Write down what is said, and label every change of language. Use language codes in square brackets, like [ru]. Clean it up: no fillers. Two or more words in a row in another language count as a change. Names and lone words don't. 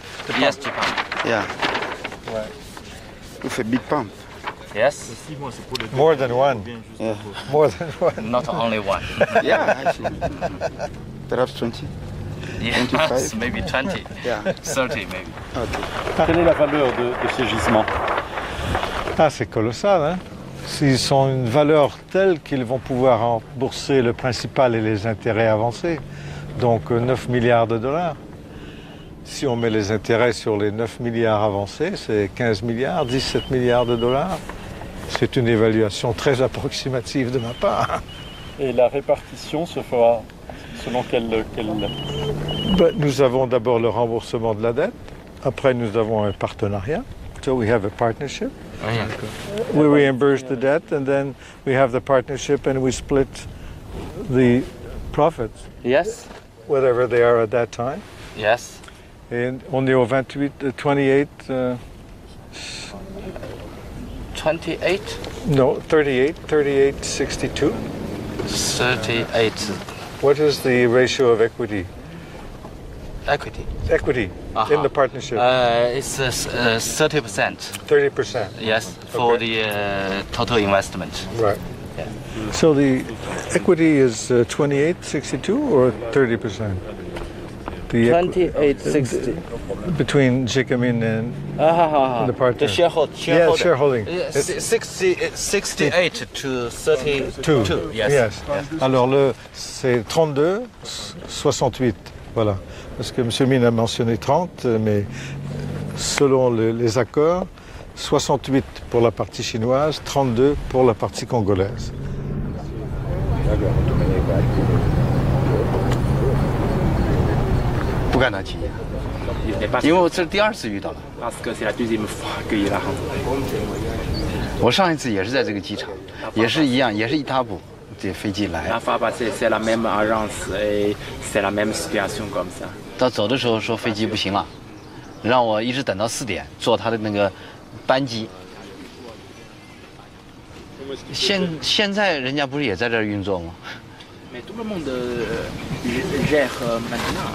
[en] Yes, to pump. Yeah. You big pump. Yes. More than one. Yeah. More than one. Not only one. Yeah, actually. Perhaps 20. Yes, 25. maybe 20. Yeah. 30 maybe. Okay. [fr] Quelle est la valeur de ces gisements? Ah, c'est colossal, hein? Ils ont une valeur telle qu'ils vont pouvoir rembourser le principal et les intérêts avancés. Donc 9 milliards de dollars. Si on met les intérêts sur les 9 milliards avancés, c'est 15 milliards, 17 milliards de dollars. C'est une évaluation très approximative de ma part. Et la répartition se fera selon quelle... Ben, nous avons d'abord le remboursement de la dette. Après, nous avons un partenariat [en] So we have a partnership. We reimburse the debt, and then we have the partnership, and we split the profits. Yes. Whatever they are at that time. Yes. [fr] Et on est au 28, 28. 28? [en] No, 38, 62. 38. What is the ratio of equity? Equity. Equity in the partnership. It's 30%. 30%. Yes, for the total investment. Right. Yeah. So the equity is 28, 62 or 30%? 28, 60. Between Gécamines and the partner. The shareholding. Yeah, shareholding. 68 to 32. Yes. [fr] Alors c'est 32, 68. Voilà. Parce que M. Mine a mentionné 30, mais selon les accords, 68 pour la partie chinoise, 32 pour la partie congolaise. Parce que c'est la deuxième fois qu'il est là. [zh] 我上一次也是在这个机场，也是一样，也是一大步，这飞机来。 [fr] La fois passée, c'est la même agence et c'est la même situation comme ça. [zh] 到走的时候说飞机不行了，让我一直等到4点坐他的那个班机。现在人家不是也在这儿运作吗？ [fr] Mais tout le monde gère maintenant.